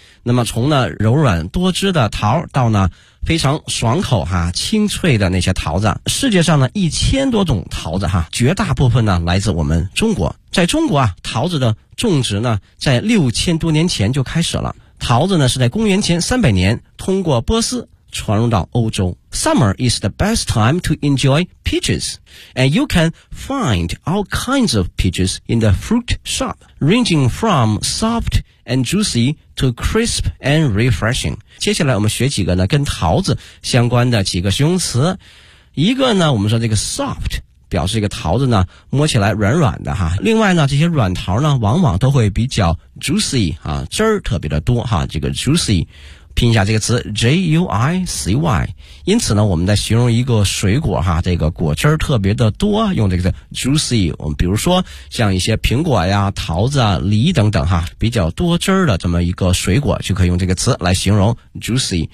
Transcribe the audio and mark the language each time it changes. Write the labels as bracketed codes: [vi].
[zh] 那么从呢柔软多汁的桃到呢非常爽口哈清脆的那些桃子，世界上呢1000多种桃子哈，绝大部分呢来自我们中国。在中国啊，桃子的种植呢在6000多年前就开始了。桃子呢是在公元前300年通过波斯传入到欧洲。 [en] Summer is the best time to enjoy peaches, and you can find all kinds of peaches in the fruit shop, ranging from soft and juicy to crisp and refreshing. [zh] 接下来我们学几个呢跟桃子相关的几个形容词。一个呢我们说这个 soft, 表示一个桃子呢摸起来软软的哈。另外呢这些软桃呢往往都会比较 juicy, 啊汁儿特别的多哈，这个 juicy。拼一下这个词 J-U-I-C-Y, 因此呢我们在形容一个水果哈，这个果汁特别的多，用这个词 juicy, 我们比如说像一些苹果呀桃子啊梨等等哈，比较多汁的这么一个水果就可以用这个词来形容 juicy。